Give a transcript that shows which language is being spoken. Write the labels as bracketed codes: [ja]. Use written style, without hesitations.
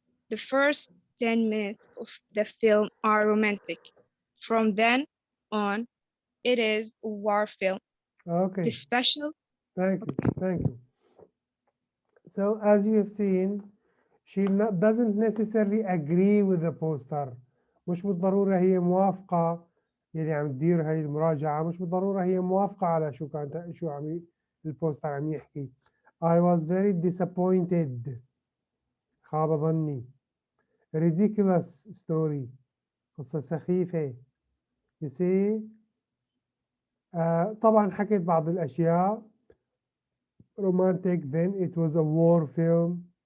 [en] The first 10 minutes of the film are romantic. From then on, it is a war film. The Okay, special, thank you. So as you have seen, she doesn't necessarily agree with the poster. [ar] مش بالضرورة هي موافقة، يعني عم تدير هاي المراجعة مش بالضرورة هي موافقة على شو عم البوستر عم يحكي. [en] I was very disappointed. [ar] خاب ظني. [en] Ridiculous story. [ar] قصة سخيفة. [en] You see. [ar] طبعا حكيت بعض الأشياء. [en] Romantic, then it was a war film.